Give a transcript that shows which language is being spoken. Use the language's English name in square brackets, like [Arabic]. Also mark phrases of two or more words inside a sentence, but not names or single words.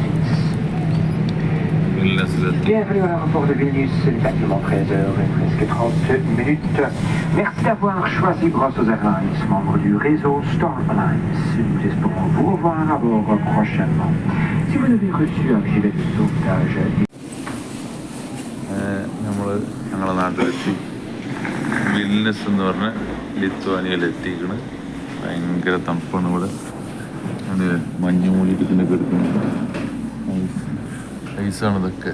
[Malayalam] വിൽനസിലെത്തി. [French] Bienvenue à l'aéroport de Vilnius, exactement 13h et presque 30 minutes. Merci d'avoir choisi Brussels Airlines, membre du réseau Star Alliance. Nous espérons vous revoir à bord prochainement. Si vous avez reçu un gilet de sauvetage, [Malayalam] ഞങ്ങളെ നാട്ടിലെത്തി. വിൽനസ് എന്ന് പറഞ്ഞ ലിത്വാനിയയിലെത്തിക്കണ്. ഭയങ്കര തണുപ്പാണ് ഇവിടെ. അത് മഞ്ഞ് മൂടിയിട്ട് പിന്നെ കിടക്കുന്നു. ഐസാണ് ഇതൊക്കെ.